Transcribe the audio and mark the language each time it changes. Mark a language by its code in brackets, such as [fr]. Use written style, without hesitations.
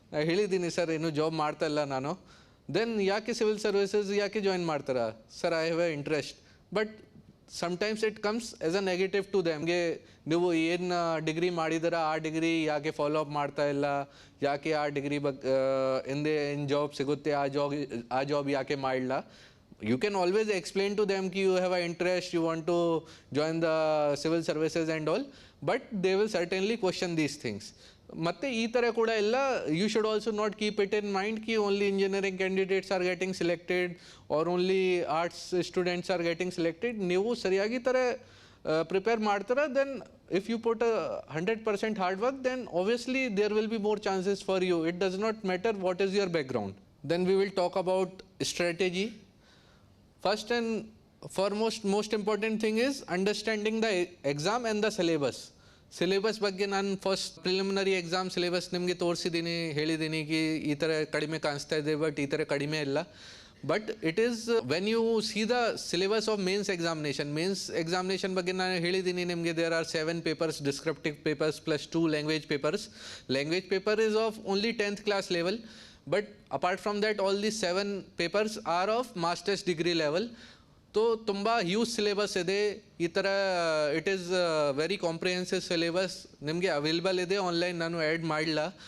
[kn] ಹೇಳಿದ್ದೀನಿ ಸರ್ ಇನ್ನೂ ಜಾಬ್ ಮಾಡ್ತಾ ಇಲ್ಲ ನಾನು. ದೆನ್ ಯಾಕೆ ಸಿವಿಲ್ ಸರ್ವಿಸಸ್ ಯಾಕೆ ಜಾಯಿನ್ ಮಾಡ್ತಾರಾ, sir [en] I have a interest. [kn] But [en] Sometimes it comes as a negative to ದೆಮ್ಗೆ. [kn] ನೀವು ಏನು ಡಿಗ್ರಿ ಮಾಡಿದಾರ ಆ ಡಿಗ್ರಿ ಯಾಕೆ ಫಾಲೋ ಅಪ್ ಮಾಡ್ತಾ ಇಲ್ಲ, ಯಾಕೆ ಆ ಡಿಗ್ರಿ ಹಿಂದೆ ಏನು ಜಾಬ್ ಸಿಗುತ್ತೆ ಆ ಜಾಬ್ ಯಾಕೆ ಮಾಡಲ್ಲ. [en] You can always explain to them ki you have an interest, you want to join the civil services and all, but they will certainly question these things. [kn] ಮತ್ತೆ ಈ ಥರ ಕೂಡ ಎಲ್ಲ [en] You should also not keep it in mind ಕಿ only engineering candidates are getting selected are only arts students are getting selected. [kn] ನೀವು ಸರಿಯಾಗಿ ಥರ prepare ಮಾಡ್ತಾರೆ, [en] Then if you put 100% hard work, then obviously there will be more chances for you. It does not matter what is your background. Then we will talk about strategy. First and foremost, most important thing is understanding the exam and the syllabus. [kn] Syllabus ಬಗ್ಗೆ ನಾನು first preliminary exam syllabus ನಿಮಗೆ ತೋರಿಸಿದ್ದೀನಿ, ಹೇಳಿದ್ದೀನಿ ಕಿ ಈ ಥರ ಕಡಿಮೆ ಕಾಣಿಸ್ತಾ ಇದೆ, ಬಟ್ ಈ ಥರ ಕಡಿಮೆ ಇಲ್ಲ. [en] but it is when you see the syllabus of mains examination [kn] ಬಗ್ಗೆ ನಾನು ಹೇಳಿದ್ದೀನಿ ನಿಮಗೆ. [en] There are 7 papers, descriptive papers plus 2 language papers. Language paper is of only 10th class level, but apart from that all these 7 papers are of master's degree level. [kn] तो ತುಂಬ huge syllabus ಇದೆ ಈ ಥರ. [en] it is very comprehensive syllabus [kn] ನಿಮಗೆ available ಇದೆ online, ನಾನು add ಮಾಡಲ್ಲ.